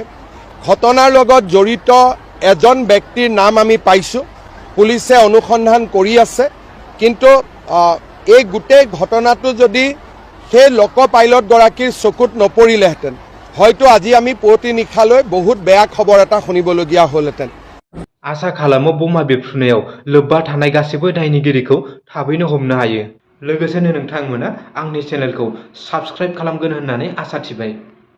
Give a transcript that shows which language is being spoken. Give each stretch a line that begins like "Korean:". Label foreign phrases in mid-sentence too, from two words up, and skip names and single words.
Assamese: ঘটনাৰ লগত জড়িত এজন ব্যক্তিৰ নাম আমি পাইছো। পুলিচে অনুসন্ধান কৰি আছে, কিন্তু এই গোটেই ঘটনাটো যদি সেই লোক পাইলট গৰাকীৰ চকুত নপৰিলেহেঁতেন হয়তো আজি আমি পুৱতি নিশালৈ বহুত বেয়া খবৰ এটা শুনিবলগীয়া হ'লহেঁতেন।
Bodo: आसा खालामो बमा बेफ्रुनायाव लोब्बा थानाय गासैबो दायनिगिरिखौ थाबैनो हमनो हायो। लोगोसेनो नोंथांमोना आंनि चेनेलखौ साबस्क्राइब खालामगोन होननानै आसा थिबाय।